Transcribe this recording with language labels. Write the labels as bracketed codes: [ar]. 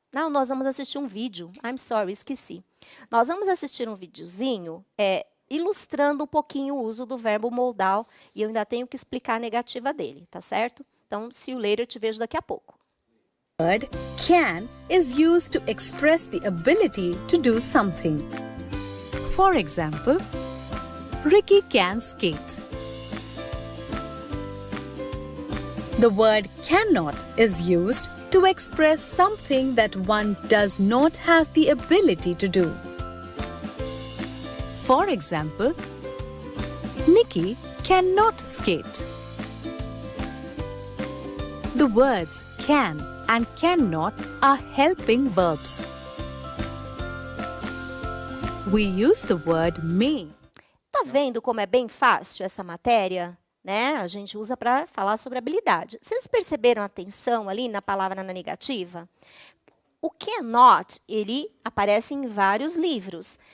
[pt] Não, nós vamos assistir um vídeo. [en] I'm sorry, [pt] esqueci. Nós vamos assistir um videozinho ilustrando um pouquinho o uso do verbo modal e eu ainda tenho que explicar a negativa dele, tá certo? Então, [en] see you later, [pt] te vejo daqui a pouco. [en] The word can is used to express the ability to do something. For example, Ricky can skate. The word cannot is used to express something that one does not have the ability to do. For example, Nikki cannot skate. The words can and cannot are helping verbs. We use the word may. [pt] Tá vendo como é bem fácil essa matéria? Né? A gente usa para falar sobre habilidade. Vocês perceberam a atenção ali na palavra na negativa? O cannot, ele aparece em vários livros.